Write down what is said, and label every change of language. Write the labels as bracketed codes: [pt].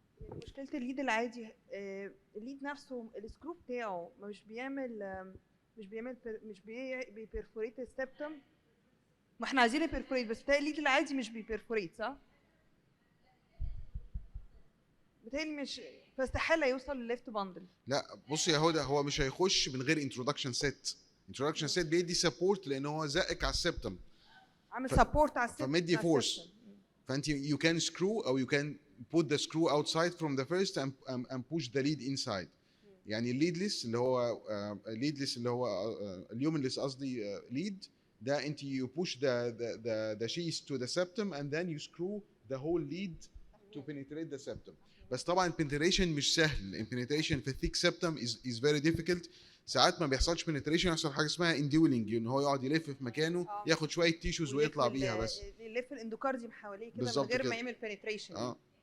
[ar] مشكله الليد العادي الليد نفسه السكرو بتاعه مش بيبرفوريت السبتم، ما احنا عايزين يبرفوريت بس بتاعي الليد العادي مش بيبرفوريت صح؟ بتاعي مش فاستحاله يوصل للليفت باندل. لا بصي يا هدى هو مش هيخش من غير انترودكشن سيت. انترودكشن سيت بيدي سبورت لان هو زقك على السبتم عامل سبورت على السبتم فمدي فورس فانت [en] you can screw [ar] او [en] you can put the screw outside from the first and push the lead inside. [ar] يعني الليدلس اللي هو اليومنلس قصدي lead ده انت [en] you push the sheath to the septum and then you screw the whole lead to penetrate the septum. [ar] بس طبعا penetration مش سهل. [en] penetration [ar] في [en] thick septum is very difficult. [ar] ساعات ما بيحصلش penetration يحصل حاجه اسمها indwelling ان هو يقعد يلف في مكانه ياخد شويه تيشوز ويطلع بيها بس يلف الاندوكارديوم حواليه كده من غير ما يعمل penetration.